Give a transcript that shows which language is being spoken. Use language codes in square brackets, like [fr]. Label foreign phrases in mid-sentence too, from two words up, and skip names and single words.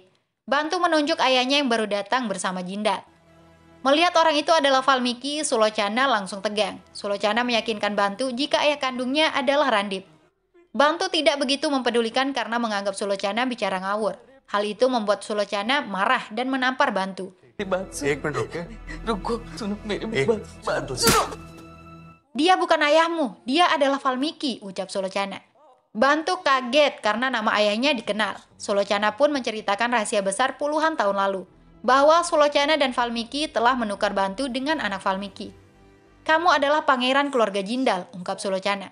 [id] Bantu menunjuk ayahnya yang baru datang bersama Jindal. Melihat orang itu adalah Valmiki, Sulocana langsung tegang. Sulocana meyakinkan Bantu jika ayah kandungnya adalah Randip. Bantu tidak begitu mempedulikan karena menganggap Sulocana bicara ngawur. Hal itu membuat Sulocana marah dan menampar Bantu. [hi] एक मिनट रुक के रुको सुनो मेरी एक बात तो सुनो [id] Dia bukan ayahmu, dia adalah Valmiki, ucap Sulocana. Bantu kaget karena nama ayahnya dikenal. Sulocana pun menceritakan rahasia besar puluhan tahun lalu, bahwa Sulocana dan Valmiki telah menukar Bantu dengan anak Valmiki. Kamu adalah pangeran keluarga Jindal, ungkap Sulocana.